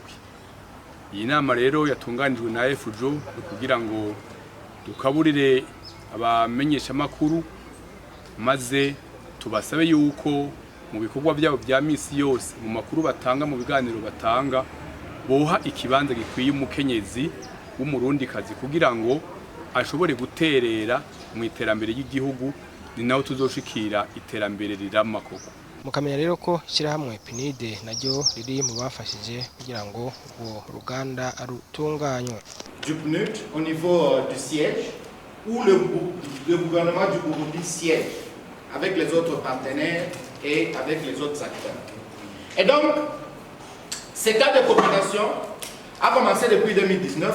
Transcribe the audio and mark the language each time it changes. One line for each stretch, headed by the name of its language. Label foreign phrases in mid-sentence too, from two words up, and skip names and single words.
Rundi: Iyi nama rero yatunganijwe na FJO kugira ngo dukaburire abamenyesha makuru maze tubasabe yuko mu bikorwa byabo bya misi yose mu makuru batanga mu biganiro batanga boha ikibanza gikwiye umukenyezi w'umurundikazi kugira ngo ashobore guterera mu iterambere ry'igihugu, ni naho tuzoshikira iterambere rirama koko. Mukamenya rero ko ishyirahamwe PNUD naryo riri mu bafashije kugira ngo urwo ruganda rutunganywe.
French: Du PNUD au niveau du siège où le gouvernement du Burundi siège avec les autres partenaires et avec les autres acteurs. Et donc, ce cadre de coopération a commencé depuis 2019.